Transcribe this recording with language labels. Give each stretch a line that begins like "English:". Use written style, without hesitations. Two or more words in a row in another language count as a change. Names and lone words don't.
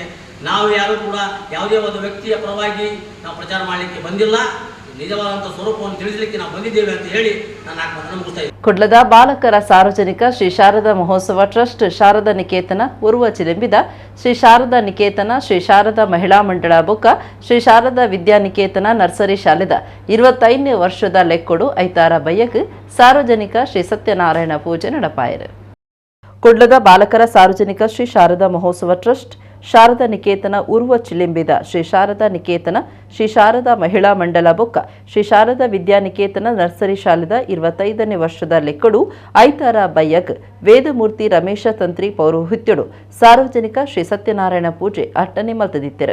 Kannada: ನಾವು ಯಾರು ಕೂಡ ಯಾವುದೇ ಒಂದು ವ್ಯಕ್ತಿಯ ಪರವಾಗಿ ನಾವು ಪ್ರಚಾರ ಮಾಡಲಿಕ್ಕೆ ಬಂದಿಲ್ಲ, ನಿಜವಾದಂತಹ ಸ್ವರೂಪವನ್ನು ತಿಳಿಸಲಿಕ್ಕೆ ನಾವು ಬಂದಿದ್ದೇವೆ ಅಂತ ಹೇಳಿ ನಾನು ಮುಗಿಸ್ತಾ ಇದ್ದೇನೆ.
Tulu: ಕುಡ್ಲದ ಬಾಲಕರ ಸಾರ್ವಜನಿಕ ಶ್ರೀ ಶಾರದಾ ಮಹೋತ್ಸವ ಟ್ರಸ್ಟ್, ಶಾರದಾ ನಿಕೇತನ ಉರ್ವ ಚಿಲಿಂಬಿದ, ಶ್ರೀ ಶಾರದಾ ನಿಕೇತನ, ಶ್ರೀ ಶಾರದಾ ಮಹಿಳಾ ಮಂಡಳ ಬೊಕ್ಕ ಶ್ರೀ ಶಾರದಾ ವಿದ್ಯಾನಿಕೇತನ ನರ್ಸರಿ ಶಾಲೆದ 25ನೇ ವರ್ಷದ ಲೆಕ್ಕೊಡು ಐತಾರ ಬಯ್ಯಕ್ ಸಾರ್ವಜನಿಕ ಶ್ರೀ ಸತ್ಯನಾರಾಯಣ ಪೂಜೆ ನಡಪಾಯರು. ಕುಡ್ಲದ ಬಾಲಕರ ಸಾರ್ವಜನಿಕ ಶ್ರೀ ಶಾರದಾ ಮಹೋತ್ಸವ ಟ್ರಸ್ಟ್, ಶಾರದಾ ನಿಕೇತನ ಉರ್ವ ಚಿಲಿಂಬಿದ, ಶ್ರೀ ಶಾರದಾ ನಿಕೇತನ, ಶ್ರೀ ಶಾರದಾ ಮಹಿಳಾ ಮಂಡಲ ಬೊಕ್ಕ ಶ್ರೀ ಶಾರದಾ ವಿದ್ಯಾನಿಕೇತನ ನರ್ಸರಿ ಶಾಲೆದ 25ನೇ ವರ್ಷದ ಲೆಕ್ಕಡು ಐತಾರ ಬಯ್ಯಗ್ ವೇದಮೂರ್ತಿ ರಮೇಶ ತಂತ್ರಿ ಪೌರೋಹಿತ್ಯಡು ಸಾರ್ವಜನಿಕ ಶ್ರೀ ಸತ್ಯನಾರಾಯಣ ಪೂಜೆ ಅಟ್ಟನೆ ಮಲ್ತದಿತ್ತೆರು.